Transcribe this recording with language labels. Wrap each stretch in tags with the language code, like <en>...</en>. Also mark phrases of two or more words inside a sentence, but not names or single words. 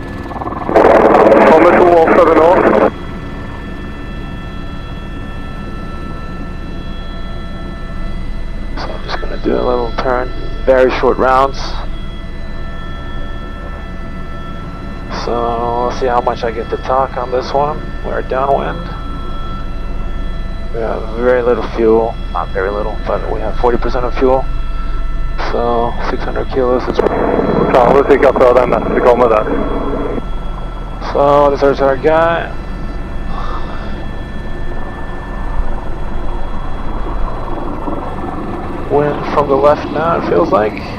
<no>Kommer 2 over nå.</no> <en>do a little turn. Very short rounds. So let's see how much I get to talk on this one. We're downwind. We have very little fuel. Not very little, but we have 40% of fuel. So 600 kilos.</en> <no>Klarer sikkert før den neste kommer der.</no> <en>So this is our guy. Wind from the left now, it feels like.</en>